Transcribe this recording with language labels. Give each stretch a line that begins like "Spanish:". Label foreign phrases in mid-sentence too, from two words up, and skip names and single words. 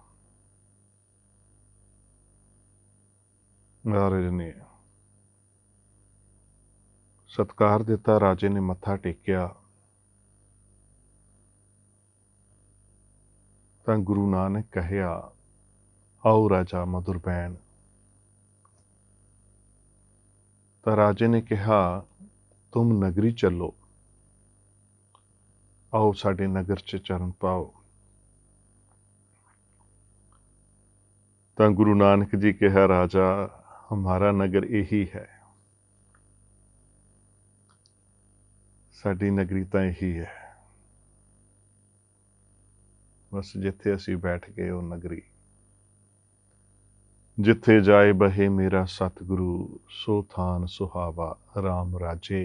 Punjabi: ਮਹਾਰਾਜ ਨੇ ਸਤਿਕਾਰ ਦਿੱਤਾ, ਰਾਜੇ ਨੇ ਮੱਥਾ ਟੇਕਿਆ ਤਾਂ ਗੁਰੂ ਨਾਨਕ ਕਹਿਆ, ਆਓ ਰਾਜਾ ਮਧੁਰਬੈਨ। ਤਾਂ ਰਾਜੇ ਨੇ ਕਹਾ,
Hindi: तुम नगरी चलो,
Punjabi: ਆਓ ਸਾਡੇ ਨਗਰ ਚ ਚਰਨ ਪਾਓ। ਤਾਂ ਗੁਰੂ ਨਾਨਕ ਜੀ ਕਹਾ,
Hindi: राजा हमारा नगर यही है,
Punjabi: ਸਾਡੀ ਨਗਰੀ ਤਾਂ ਯਹੀ ਹੈ, ਬਸ ਜਿੱਥੇ ਅਸੀ ਬੈਠ ਗਏ ਵੋ ਨਗਰੀ। ਜਿਥੈ ਜਾਇ ਬਹੈ ਮੇਰਾ ਸਤਿਗੁਰੂ ਸੋ ਥਾਨੁ ਸੁਹਾਵਾ ਰਾਮ ਰਾਜੇ।